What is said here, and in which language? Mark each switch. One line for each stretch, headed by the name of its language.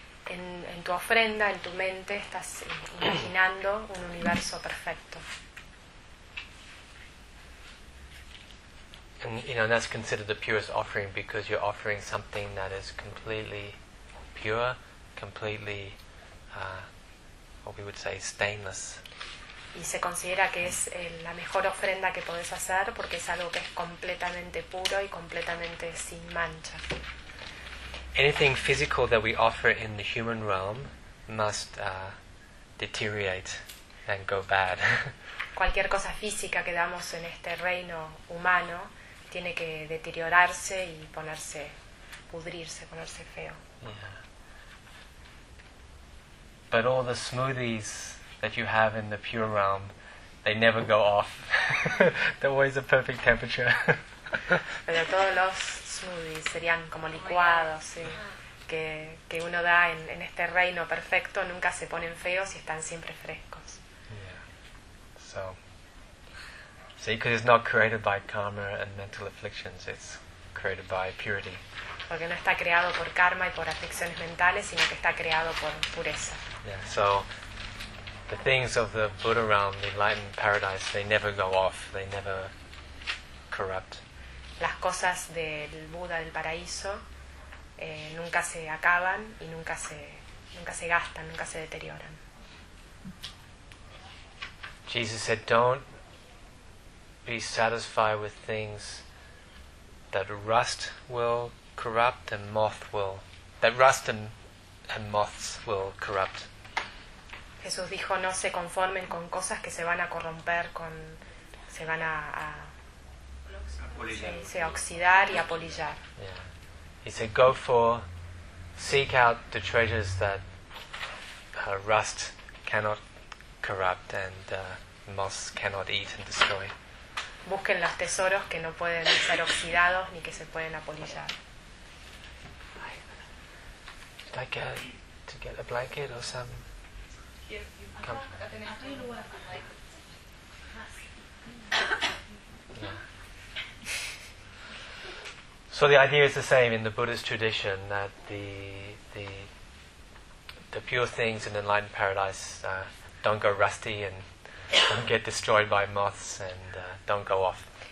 Spanish: En tu ofrenda, en tu mente, estás imaginando un universo perfecto.
English: And, you know, that's considered the purest offering because you're offering something that is completely pure, completely, what we would say, stainless.
Spanish: Y se considera que es la mejor ofrenda que puedes hacer porque es algo que es completamente puro y completamente sin mancha.
English: Anything physical that we offer in the human realm must deteriorate and go bad.
Spanish: Cualquier cosa física que damos en este reino humano tiene que deteriorarse y ponerse, pudrirse, ponerse feo.
English: Yeah. But all the smoothies that you have in the pure realm, they never go off. They're always a perfect temperature.
Spanish: Pero todos los smoothies serían como licuados, sí, que uno da en este reino perfecto, nunca se ponen feos y están siempre frescos.
English: So, because it's not created by karma and mental afflictions, it's created by purity.
Spanish: Porque no está creado por karma y por aflicciones mentales, sino que está creado por pureza.
English: Yeah, so, the things of the Buddha realm, the enlightened paradise, they never go off, they never corrupt.
Spanish: Las cosas del Buda del paraíso nunca se acaban y nunca se gastan, nunca se deterioran.
English: Jesus said, "Don't be satisfied with things that rust will corrupt and moth will that rust and moths will corrupt."
Spanish: Jesús dijo, "No se conformen con cosas que se van a corromper, con se van a se oxidar y a polillar."
English: Yeah. He said, "Go for seek out the treasures that rust cannot corrupt and moths cannot eat and destroy."
Spanish: Busquen los tesoros que no pueden ser oxidados ni que se pueden apolillar.
English: Would you like to get a blanket or some? So the idea is the same in the Buddhist tradition, that the pure things in enlightened paradise don't go rusty and don't get destroyed by moths and don't go off.